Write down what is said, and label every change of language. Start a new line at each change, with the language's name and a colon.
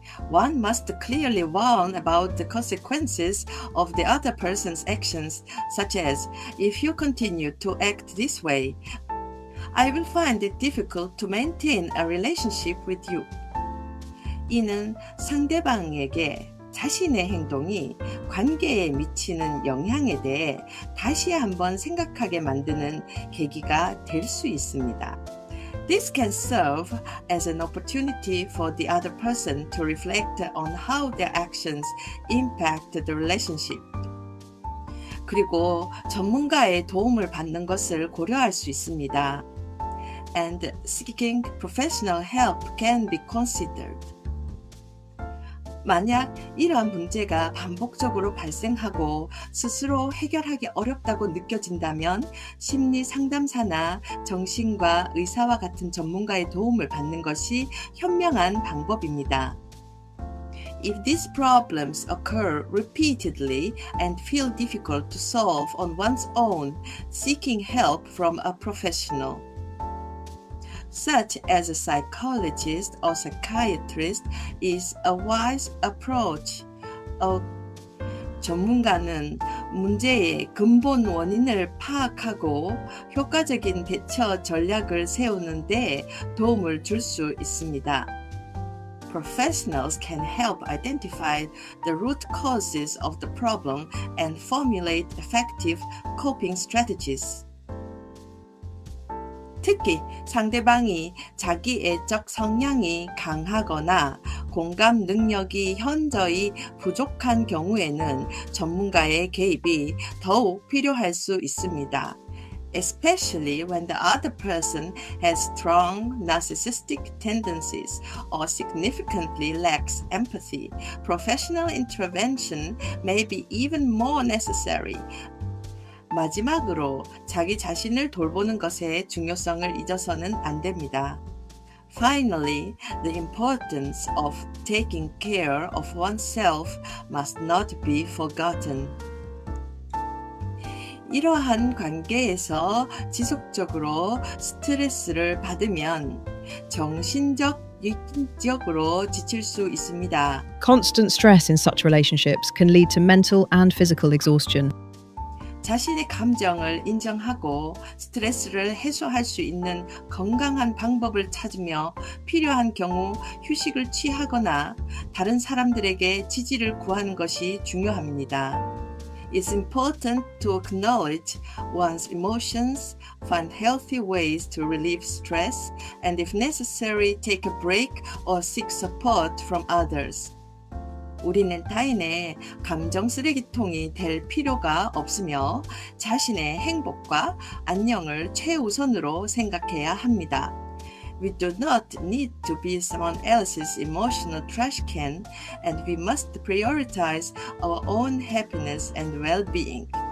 English: One must clearly warn about the consequences of the other person's actions, such as, if you continue to act this way, I will find it difficult to maintain a relationship with you.
Korean: 이는 상대방에게 자신의 행동이 관계에 미치는 영향에 대해 다시 한번 생각하게 만드는 계기가 될 수 있습니다.
English: This can serve as an opportunity for the other person to reflect on how their actions impact the relationship.
Korean: 그리고 전문가의 도움을 받는 것을 고려할 수 있습니다.
English: And seeking professional help can be considered.
Korean: 만약 이러한 문제가 반복적으로 발생하고 스스로 해결하기 어렵다고 느껴진다면 심리 상담사나 정신과 의사와 같은 전문가의 도움을 받는 것이 현명한 방법입니다.
English: If these problems occur repeatedly and feel difficult to solve on one's own, seeking help from a professional, such as a psychologist or psychiatrist, is a wise approach.
Korean: 전문가는 문제의 근본 원인을 파악하고 효과적인 대처 전략을 세우는 데 도움을 줄 수 있습니다.
English: Professionals can help identify the root causes of the problem and formulate effective coping strategies.
Korean: 특히 상대방이 자기애적 성향이 강하거나 공감 능력이 현저히 부족한 경우에는 전문가의 개입이 더욱 필요할 수 있습니다.
English: Especially when the other person has strong narcissistic tendencies or significantly lacks empathy, professional intervention may be even more necessary.
Korean: 마지막으로 자기 자신을 돌보는 것의 중요성을 잊어서는 안 됩니다.
English: Finally, the importance of taking care of oneself must not be forgotten.
Korean: 이러한 관계에서 지속적으로 스트레스를 받으면 정신적, 육적으로 지칠 수 있습니다.
English: Constant stress in such relationships can lead to mental and physical exhaustion.
Korean: 자신의 감정을 인정하고 스트레스를 해소할 수 있는 건강한 방법을 찾으며 필요한 경우 휴식을 취하거나 다른 사람들에게 지지를 구하는 것이 중요합니다.
English: It's important to acknowledge one's emotions, find healthy ways to relieve stress, and if necessary, take a break or seek support from others.
Korean: 우리는 타인의 감정 쓰레기통이 될 필요가 없으며 자신의 행복과 안녕을 최우선으로 생각해야 합니다.
English: We do not need to be someone else's emotional trash can, and we must prioritize our own happiness and well-being.